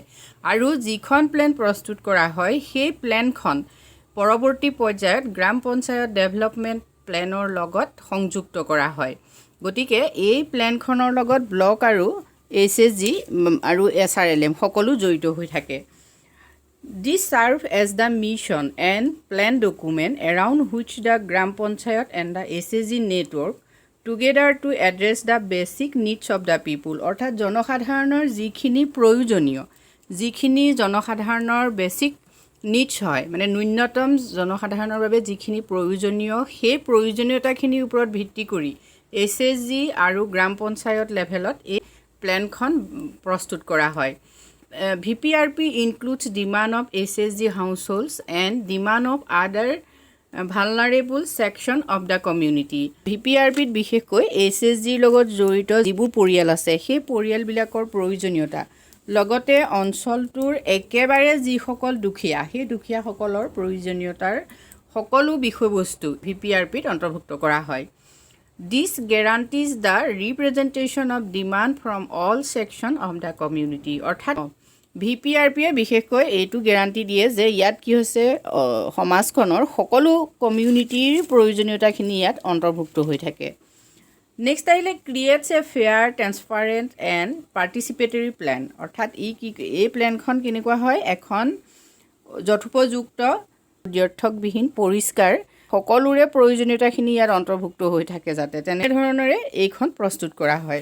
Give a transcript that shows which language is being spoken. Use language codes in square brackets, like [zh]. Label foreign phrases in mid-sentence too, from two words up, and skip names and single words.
[as] আৰু যিখন প্লেন প্ৰস্তুত কৰা হয় সেই প্লেনখন পৰৱৰ্তী পৰ্যায়ত গ্ৰাম পঞ্চায়ত ডেভেলপমেণ্ট প্লেনৰ লগত সংযুক্ত কৰা হয়। গতিকে এই প্লেনখনৰ লগত ব্লক আৰু SHG আৰু ASRLM সকলো জড়িত হৈ থাকে। [en] This serves as the mission and plan document around which the Gram Panchayat and the SHG network together to address the basic needs of the people. [as] অৰ্থাৎ জনসাধাৰণৰ যিখিনি প্ৰয়োজনীয়, যিখিনি জনসাধাৰণৰ [en] basic needs [as] হয়, মানে ন্যূনতম জনসাধাৰণৰ বাবে যিখিনি প্ৰয়োজনীয় সেই প্ৰয়োজনীয়তাখিনিৰ ওপৰত ভিত্তি কৰি SHG আৰু গ্ৰাম পঞ্চায়ত লেভেলত এই প্লেনখন প্ৰস্তুত কৰা হয়। [en] VPRP includes demand of SHG households and demand of other vulnerable section of the community. [as] VPRPত বিশেষকৈ SHGৰ লগত জড়িত যিবোৰ পৰিয়াল আছে সেই পৰিয়ালবিলাকৰ প্ৰয়োজনীয়তা, লগতে অঞ্চলটোৰ একেবাৰে যিসকল দুখীয়া সেই দুখীয়াসকলৰ প্ৰয়োজনীয়তাৰ সকলো বিষয়বস্তু VPRPত অন্তৰ্ভুক্ত কৰা হয়। [en] This guarantees the representation of demand from all section of the community. [as] অৰ্থাৎ ভিপিআৰপিয়ে বিশেষকৈ এইটো গেৰাণ্টি দিয়ে যে ইয়াত কি হৈছে সমাজখনৰ সকলো কমিউনিটিৰ প্ৰয়োজনীয়তাখিনি ইয়াত অন্তৰ্ভুক্ত হৈ থাকে। [en] next আহিলে creates a fair transparent and participatory plan. [as] অৰ্থাৎ এই প্লেনখন কেনেকুৱা হয়, এখন যথোপযুক্ত ব্যৰ্থকবিহীন পৰিষ্কাৰ সকলোৰে প্ৰয়োজনীয়তাখিনি ইয়াত অন্তৰ্ভুক্ত হৈ থাকে যাতে তেনেধৰণেৰে এইখন প্ৰস্তুত কৰা হয়।